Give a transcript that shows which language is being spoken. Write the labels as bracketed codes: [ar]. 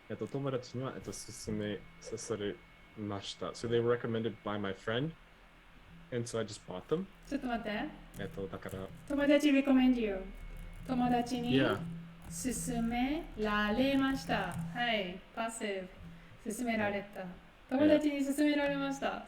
[ja] 友達には勧めされました。 [en] So they were recommended by my friend, and so I just bought them. [ja] ちょっと待って。だから友達 [en] recommend you。 [ja] 友達に勧められました。はい、パス勧められた。友達に勧められました。